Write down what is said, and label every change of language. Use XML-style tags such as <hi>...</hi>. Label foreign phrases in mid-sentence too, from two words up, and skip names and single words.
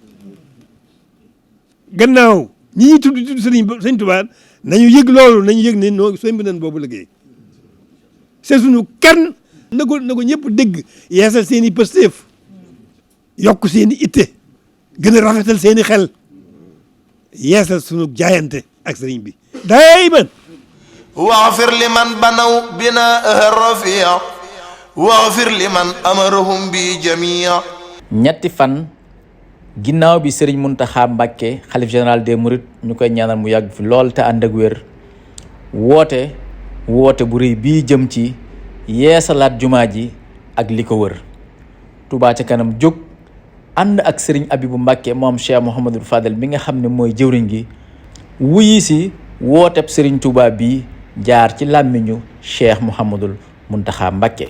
<wo>gannaaw ñi tudd sëñ Tuubaa nañu yëg loolu nañu yëg ne noo sëñ bi nañ boobu liggéey c'est suñu kenn na ko ñëpp dégg yeesal seen i pësteef yokk seen i itte gën a rafetal seen i xel yeesal suñu jaayante ak sëriñ bi dayman</wo> <ar>واغفر لمن بنوا بناءها الرفيع واغفر لمن أمرهم بجميع.</ar> <wo>ñetti fan ginnaaw bi sëriñ Muntaxa Mbàkke xalif</wo> <fr>général des mourides</fr> <wo>ñu koy ñaanal mu yàgg fi lool te ànd ak wér woote bu rëy bii jëm ci yeesalaat jumaa ji ak li ko wër Touba ca kanam jóg ànd ak sëriñ Abibu Mbàkke moom Cheikh Mouhamadul Fadel mi nga xam ne mooy jëwriñ gi wuyi si wooteb sëriñ Touba bi jaar ci làmmiñu Cheikh Mouhamadul Muntaxa Mbàkke.</wo>